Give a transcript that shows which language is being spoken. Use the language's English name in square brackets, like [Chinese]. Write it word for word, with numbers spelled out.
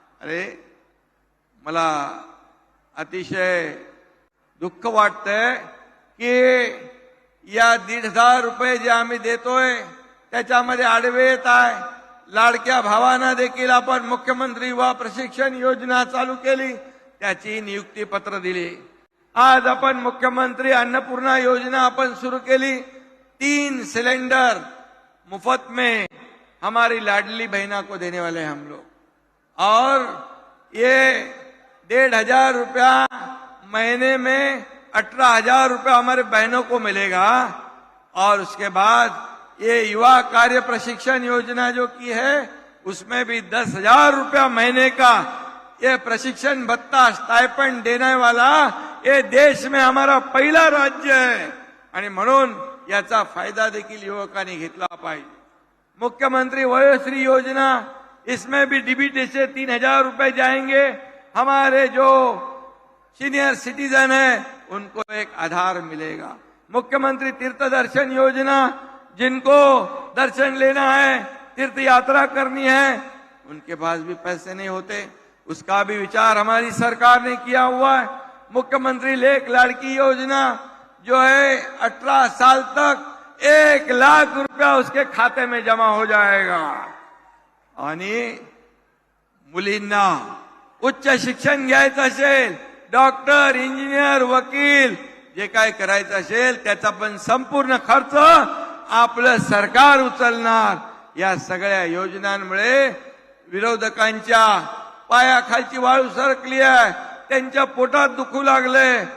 [Marathi] अरे मला अतिशय दुःख वाटतंय की या दीड हजार रुपये जे आम्ही देतोय त्याच्यामध्ये आडवे येत आहे. लाडक्या भावांना देखील आपण मुख्यमंत्री युवा प्रशिक्षण योजना चालू केली, त्याची नियुक्ती पत्र दिली. आज आपण मुख्यमंत्री अन्नपूर्णा योजना आपण सुरू केली. [Hindi] तीन सिलेंडर मुफ्त में हमारी लाडली बहना को देने वाले हम लोग, और ये डेढ़ हजार रुपया महीने में अठारह हजार रुपया हमारे बहनों को मिलेगा. और उसके बाद ये युवा कार्य प्रशिक्षण योजना जो की है उसमें भी दस हजार रुपया महीने का ये प्रशिक्षण भत्ता स्टाइपेंड देने वाला ये देश में हमारा पहिला राज्य है. [Marathi] आणि म्हणून याचा फायदा देखील युवकांनी घेतला पाहिजे. [Hindi] मुख्यमंत्री वयोश्री योजना, इसमें भी डीबीटी से तीन हजार रुपये जाएंगे. हमारे जो सीनियर सिटीजन है उनको एक आधार मिलेगा. मुख्यमंत्री तीर्थ दर्शन योजना, जिनको दर्शन लेना है, तीर्थ यात्रा करनी है, उनके पास भी पैसे नहीं होते, उसका भी विचार हमारी सरकार ने किया हुआ है. मुख्यमंत्री लेख लाड़की योजना जो है अठारह साल तक एक लाख रुपया उसके खाते में जमा हो जाएगा. [Marathi] आणि मुलींना उच्च शिक्षण घ्यायचं असेल, डॉक्टर, इंजिनियर, वकील जे काय करायचं असेल त्याचा पण संपूर्ण खर्च आपलं सरकार उचलणार. या सगळ्या योजनांमुळे विरोधकांच्या पायाखालची वाळू सरकली आहे, त्यांच्या पोटात दुखू लागले.